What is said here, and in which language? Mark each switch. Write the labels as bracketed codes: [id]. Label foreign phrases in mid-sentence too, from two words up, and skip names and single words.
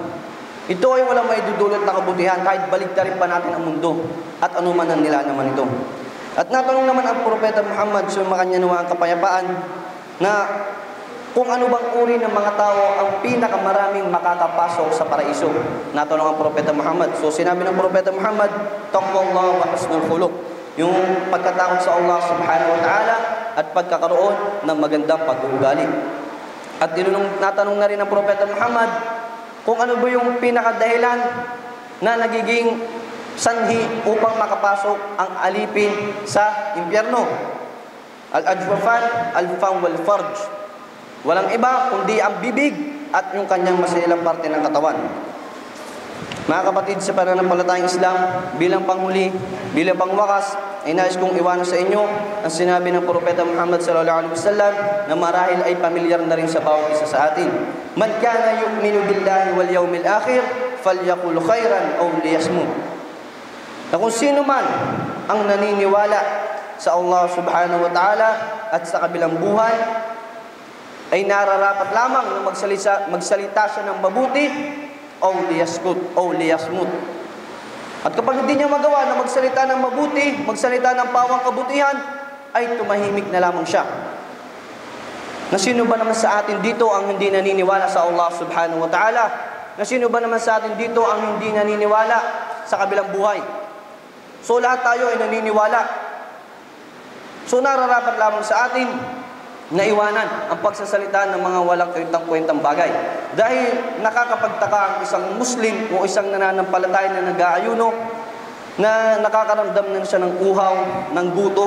[tl] Ito ay walang maidudulot na kabutihan kahit baligtarin pa natin ang mundo at anuman ang nila naman ito. At natanong naman ang Propeta Muhammad sa kanya naman ang kapayapaan na kung ano bang uri ng mga tao ang pinakamaraming makakapasok sa paraiso. Natanong ang Propeta Muhammad. So sinabi ng Propeta Muhammad, [ar] تقوى الله وحسن الخلق, [tl] yung pagkatakot sa Allah [ar] سبحانه وتعالى [tl] at pagkakaroon ng magandang pag-uugali. At natanong na rin ng Propeta Muhammad kung ano ba yung pinakadahilan na nagiging sanhi upang makapasok ang alipin sa impyerno. [ar] الأجوفان، الفم والفرج. [tl] Walang iba kundi ang bibig at yung kanyang masilang parte ng katawan. Mga kapatid, sa pananampalatayang Islam, bilang panghuli, bilang pangwakas, ay nais kong iwanan sa inyo ang sinabi ng Propeta Muhammad [ar] صلى الله عليه وسلم [tl] na marahil ay pamilyar na rin sa bawat isa sa atin. [ar] من كان يؤمن بالله واليوم الآخر فليقل خيرا أو ليصمت. [tl] Na kung sino man ang naniniwala sa Allah [ar] سبحانه وتعالى [tl] at sa kabilang buhay, ay nararapat lamang na magsalita siya ng mabuti o liyasmut. At kapag hindi niya magawa na magsalita ng mabuti, magsalita ng pawang kabutihan, ay tumahimik na lamang siya. Na sino ba naman sa atin dito ang hindi naniniwala sa Allah [ar] سبحانه وتعالى? [tl] Na sino ba naman sa atin dito ang hindi naniniwala sa kabilang buhay? So lahat tayo ay naniniwala. So nararapat lamang sa atin na iwanan ang pagsasalita ng mga walang kwentang bagay. Dahil nakakapagtaka ang isang Muslim o isang nananampalataya na nag-aayuno na nakakaramdam na siya ng uhaw, ng gutom.